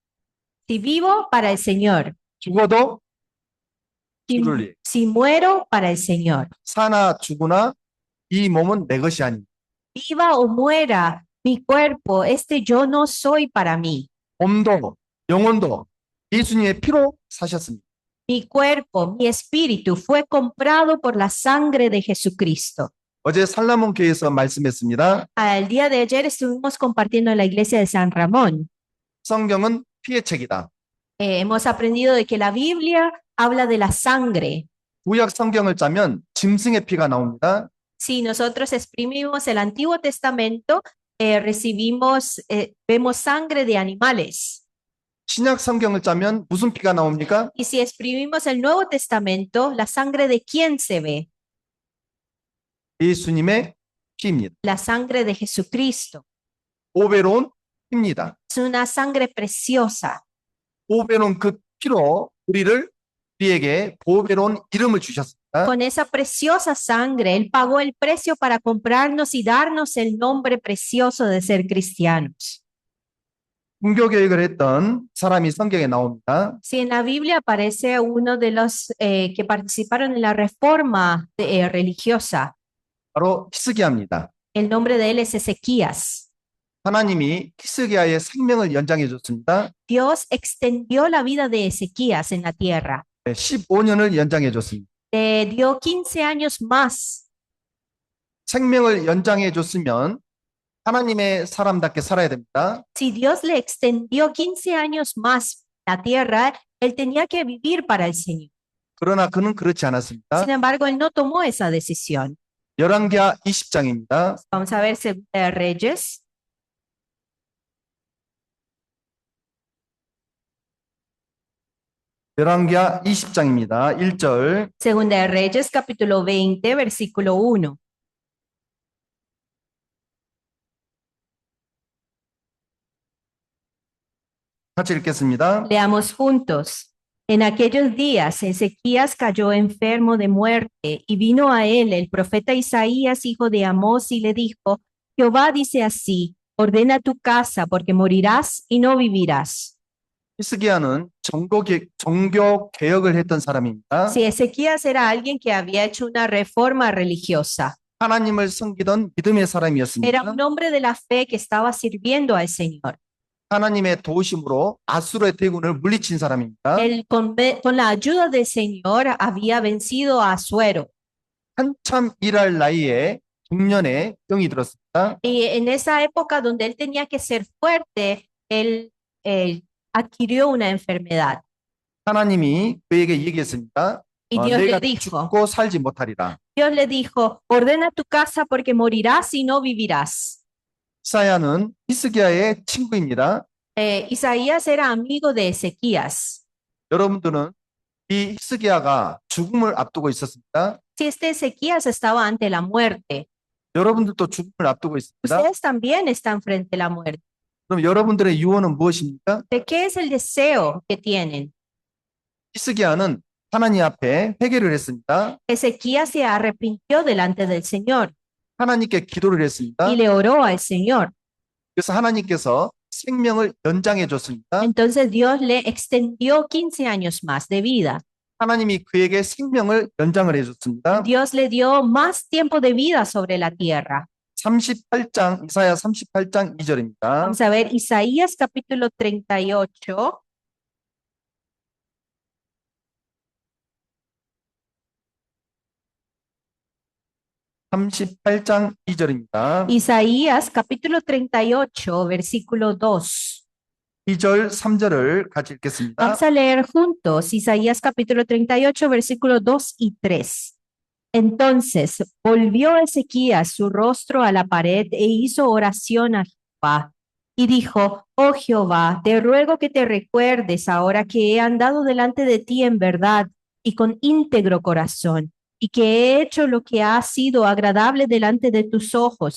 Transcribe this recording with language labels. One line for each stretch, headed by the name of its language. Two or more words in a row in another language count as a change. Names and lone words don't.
Spanish: Si vivo, para el Señor.
Korean: 죽어도
Spanish: Si,
Korean: 주를 위해.
Spanish: si muero, para el Señor.
Korean: 사나 죽으나 이 몸은 내 것이 아닙니다.
Spanish: Viva o muera mi cuerpo, este yo no soy para mí.
Korean: 몸도 영혼도 예수님의 피로 사셨습니다.
Spanish: Mi cuerpo, mi espíritu fue comprado por la sangre de Jesucristo.
Korean: 어제 살라몬 교회에서 말씀했습니다.
Spanish: El día de ayer estuvimos compartiendo en la iglesia de San Ramón.
Korean: 성경은 피의 책이다.
Spanish: Hemos aprendido de que la Biblia habla de la sangre.
Korean: 구약 성경을 짜면 짐승의 피가 나옵니다.
Spanish: Si nosotros exprimimos el Antiguo Testamento, vemos sangre de animales.
Korean: 신약 성경을 짜면 무슨 피가 나옵니까?
Spanish: Y si exprimimos el Nuevo Testamento, ¿la sangre de quién se ve?
Korean: 예수님의 피입니다.
Spanish: La sangre de Jesucristo.
Korean: 보배로운 피입니다.
Spanish: Es una sangre preciosa.
Korean: 보배로운 그 피로 우리에게 보배로운 이름을 주셨습니다.
Spanish: Con esa preciosa sangre, Él pagó el precio para comprarnos y darnos el nombre precioso de ser cristianos.
Korean: 종교개혁을 했던 사람이 성경에 나옵니다.
Spanish: Si en la Biblia aparece uno de los que participaron en la reforma religiosa,
Korean: 바로 히스기야입니다.
Spanish: el nombre de él es Ezequías.
Korean: 하나님이 히스기야의 생명을 연장해 줬습니다.
Spanish: Dios extendió la vida de Ezequías en la tierra.
Korean: 15년을 연장해 줬습니다.
Spanish: Le dio 15 años más.
Korean: 생명을 연장해 줬으면 하나님의 사람답게 살아야 됩니다.
Spanish: Si Dios le extendió 15 años más la tierra, él tenía que vivir para el Señor.
Korean: 그러나 그는 그렇지 않았습니다.
Spanish: Sin embargo, él no tomó esa decisión.
Korean: 열왕기하 20장입니다.
Spanish: Vamos a ver Segunda de Reyes.
Korean: 열왕기하 20장입니다. 1절.
Spanish: Segunda de Reyes, capítulo 20, versículo 1.
Korean: 같이 읽겠습니다.
Spanish: Leamos juntos. En aquellos días Ezequías cayó enfermo de muerte y vino a él el profeta Isaías, hijo de Amós, y le dijo, Jehová dice así, ordena tu casa porque morirás y no vivirás.
Korean: 히스기야는 종교 개혁을 했던 사람입니다.
Spanish: Si Ezequías era alguien que había hecho una reforma religiosa,
Korean: 하나님을 섬기던 믿음의
Spanish: era
Korean: 사람이었습니다.
Spanish: un hombre de la fe que estaba sirviendo al Señor.
Korean: 하나님의 도우심으로 아수르의 대군을 물리친 사람입니다.
Spanish: Él con la ayuda del Señor había vencido a Asuero.
Korean: 한참 일할 나이에 중년에 병이 들었습니다.
Spanish: Y en esa época donde él tenía que ser fuerte, él adquirió una enfermedad.
Korean: 하나님이 그에게 얘기했습니다.
Spanish: Y Dios le
Korean: 내가
Spanish: dijo,
Korean: 죽고 살지 못하리라.
Spanish: Dios le dijo, ordena tu casa porque morirás y no vivirás.
Korean: 이사야는 히스기야의 친구입니다.
Spanish: Isaías era amigo de Ezequías.
Korean: 여러분들은 이 히스기야가 죽음을 앞두고 있었습니다.
Spanish: Si este Ezequías estaba ante la muerte,
Korean: 여러분들도 죽음을 앞두고 있습니다.
Spanish: ustedes también están frente a la muerte.
Korean: 그럼 여러분들의 유언은 무엇입니까?
Spanish: ¿De qué es el deseo que tienen?
Korean: 히스기야는 하나님 앞에 회개를 했습니다.
Spanish: Ezequías se arrepintió delante del Señor
Korean: 하나님께 기도를 했습니다.
Spanish: y le oró al Señor.
Korean: 그래서 하나님께서 생명을 연장해 줬습니다.
Spanish: Entonces Dios le extendió 15 años más de vida.
Korean: 하나님이 그에게 생명을 연장을 해줬습니다.
Spanish: Dios le dio más tiempo de vida sobre la tierra.
Korean: 38장, 이사야 38장 2절입니다.
Spanish: Vamos a ver Isaías capítulo 38.
Korean: 38장 2절입니다.
Spanish: Isaías capítulo 38, versículo 2.
Korean: 2절, 3절을 같이 읽겠습니다.
Spanish: Vamos a leer juntos Isaías capítulo 38, versículo 2 y 3. Entonces volvió Ezequías su rostro a la pared e hizo oración a Jehová. Y dijo, oh Jehová, te ruego que te recuerdes ahora que he andado delante de ti en verdad y con íntegro corazón, y que he hecho lo que ha sido agradable delante de tus ojos.